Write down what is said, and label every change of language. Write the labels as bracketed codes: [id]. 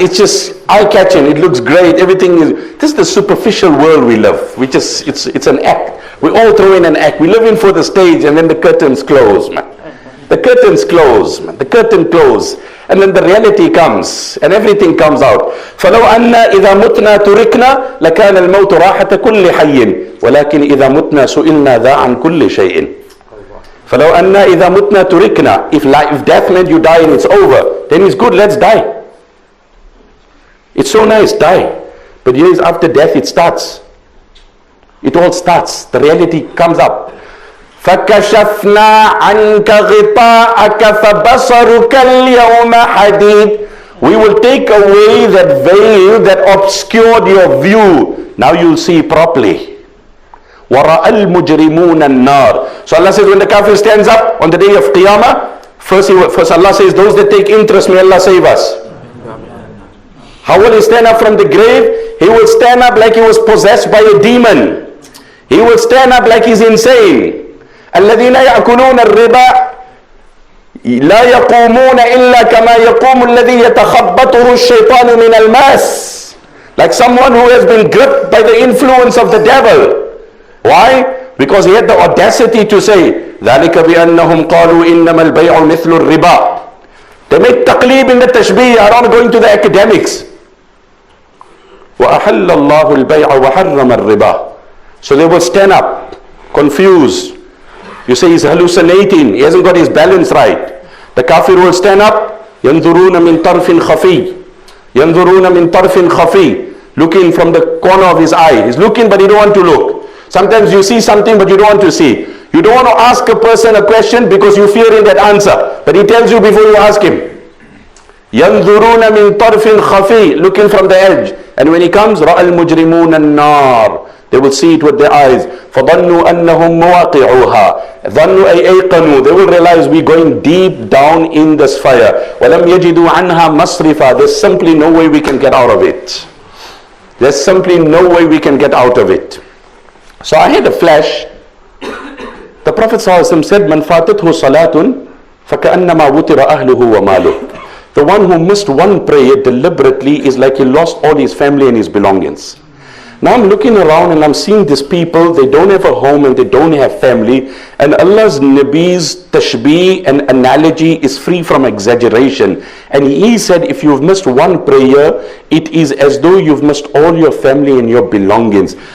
[en] It's just eye-catching. It looks great. Everything is. This is the superficial world we live. It's an act. We all throw in an act. We live in for the stage, and then the curtains close, man. The curtains close, man. The curtain close, and then the reality comes, and everything comes out. [ar] فلو أن إذا متنا تركنا لكان الموت راحة كل حي ولكن إذا متنا سئلنا ذا عن كل شيء. فلو أن إذا متنا تركنا. [en] If death meant you die and it's over, then it's good. Let's die. It's so nice, die. But years after death, it starts. It all starts. The reality comes up. [ar] فَكَشَفْنَا عَنْكَ غِطَاءَكَ فَبَصَرُكَ الْيَوْمَ حَدِيدٌ [en] We will take away that veil that obscured your view. Now you'll see properly. [ar] وَرَأَى الْمُجْرِمُونَ النَّارِ. [en] So Allah says, when the kafir stands up on the day of Qiyamah, first Allah says, those that take interest, may Allah save us. How will he stand up from the grave? He will stand up like he was possessed by a demon. He will stand up like he's insane. [ar] الَّذِينَ يَأْكُلُونَ الرِّبَا لا يقومون إلا كما يقوم الذي يتخبطه الشيطان من الماس. [en] Like someone who has been gripped by the influence of the devil. Why? Because he had the audacity to say [ar] ذلك بأنهم قالوا إنما البيع مثل الربا. [en] They make taqlib in the tashbih. I don't go into the academics. [ar] وأحل الله البيع وحرم الربا. [en] So they will stand up confused. You say he's hallucinating, he hasn't got his balance right. The kafir will stand up, [ar] ينظرون من طرف خفي, [en] ينظرون من طرف خفي, looking from the corner of his eye. He's looking but he don't want to look. Sometimes you see something but you don't want to see. You don't want to ask a person a question because you fear in that answer, but he tells you before you ask him. [ar] ينظرون من طرف خفي, [en] looking from the edge. And when he comes, [ar] رأى المجرمون النار. [en] They will see it with their eyes. [ar] فَظَنُّوا أَنَّهُمْ مُوَاقِعُوهَا. ظَنُّوا أَيْ أَيْقَنُوا. [en] They will realize we're going deep down in this fire. [ar] وَلَمْ يَجِدُوا عَنْهَا مَصْرِفًا. [en] There's simply no way we can get out of it. There's simply no way we can get out of it. So I had a flash. The Prophet ﷺ said, [ar] مَنْ فَاتَتْهُ صَلَاتٌ فَكَأَنَّمَا وُتِرَ أَهْلُهُ وَمَالُهُ. [en] The one who missed one prayer deliberately is like he lost all his family and his belongings. Now I'm looking around and I'm seeing these people, they don't have a home and they don't have family, and Allah's Nabi's tashbih and analogy is free from exaggeration. And he said, if you've missed one prayer, it is as though you've missed all your family and your belongings.